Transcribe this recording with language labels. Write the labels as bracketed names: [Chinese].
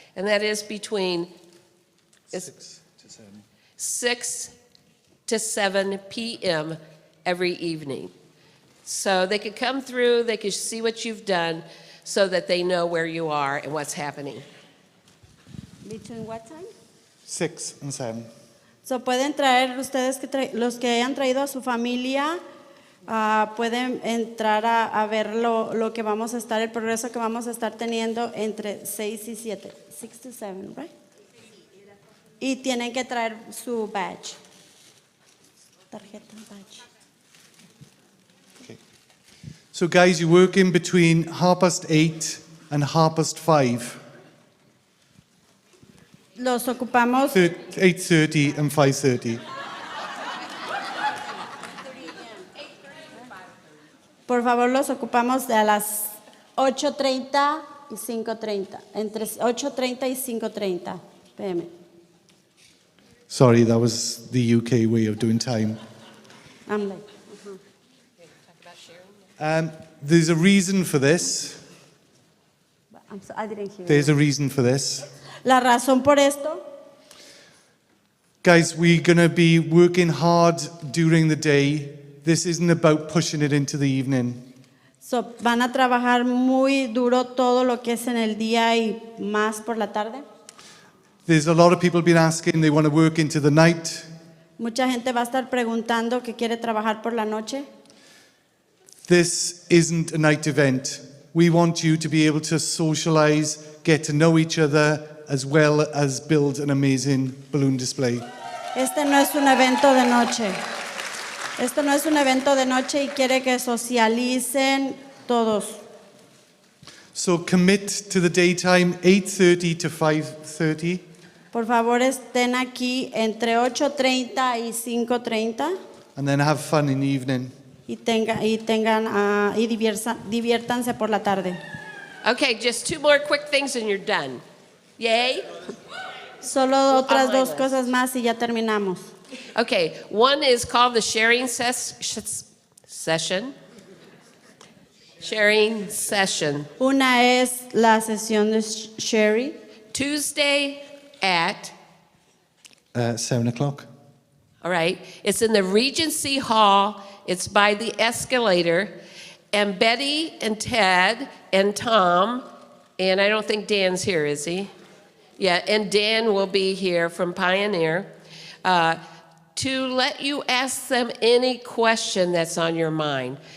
[English] And that is between 6 to 7 p.m. every evening. So they could come through, they could see what you've done so that they know where you are and what's happening. Between what time? 6 and 7. [Spanish] So pueden traer ustedes los que hayan traído a su familia, pueden entrar a ver lo que vamos a estar, el progreso que vamos a estar teniendo entre 6 y 7. [English] 6 to 7, right? [Spanish] Y tienen que traer su badge. Tarjeta, badge. [English] Okay. So guys, you work in between 8:30 and 5:30. [Spanish] Los ocupamos [English] 8:30 and 5:30. [Spanish] Por favor, los ocupamos de a las 8:30 y 5:30, entre 8:30 y 5:30 p.m. [English] Sorry, that was the UK way of doing time. I'm like, There's a reason for this. I didn't hear There's you. a reason for this. [Spanish] La razón por esto, [English] Guys, we're going to be working hard during the day. This isn't about pushing it into the evening. [Spanish] van a trabajar muy duro todo lo que es en el día y más por la tarde. [English] There's a lot of people been asking, they want to work into the night. [Spanish] Mucha gente va a estar preguntando que quiere trabajar por la noche. [English] This isn't a night event. We want you to be able to socialize, get to know each other, as well as build an amazing balloon display. [Spanish] Este no es un evento de noche. Esto no es un evento de noche y quiere que socialicen todos. [English] So commit to the daytime, 8:30 to 5:30. [Spanish] Por favor, estén aquí entre 8:30 y 5:30 [English] And then have fun in the evening. [Spanish] y diviértanse por la tarde. [English] Okay, just 2 more quick things and you're done. Yay? [Spanish] Solo otras [English] On my 2 list. [Spanish] cosas más y ya terminamos. [English] Okay, one is called the sharing session. Sharing session. [Spanish] Una es la sesión de Sherry, [English] Tuesday at, 7 o'clock. all right, it's in the Regency Hall. It's by the escalator. And Betty and Ted and Tom And I don't think Dan's here, is he? Yeah, and Dan will be here from Pioneer to let you ask them any question that's on your mind.